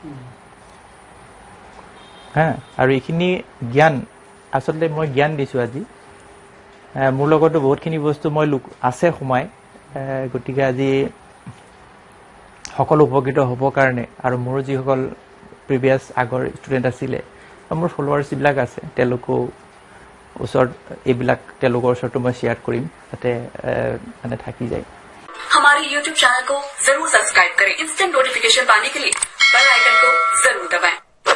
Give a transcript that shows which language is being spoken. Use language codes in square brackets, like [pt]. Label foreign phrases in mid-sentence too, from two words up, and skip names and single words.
[as] হা আৰু এইখিনি জ্ঞান আচলতে মই জ্ঞান দিছোঁ আজি মোৰ লগতো বহুতখিনি বস্তু মই আছে সোমাই গতিকে আজি সকলো উপকৃত হ'বৰ কাৰণে আৰু মোৰ যিসকল প্ৰিভিয়াছ আগৰ ষ্টুডেণ্ট আছিলে মোৰ ফলোৱাৰ্ছ যিবিলাক আছে তেওঁলোকো ওচৰত এইবিলাক তেওঁলোকৰ ওচৰতো মই শ্বেয়াৰ কৰিম যাতে মানে থাকি যায় [hi] हमारे YouTube चैनल को जरूर सब्सक्राइब करें इंस्टेंट नोटिफिकेशन पाने के लिए बेल आइकन को जरूर दबाएं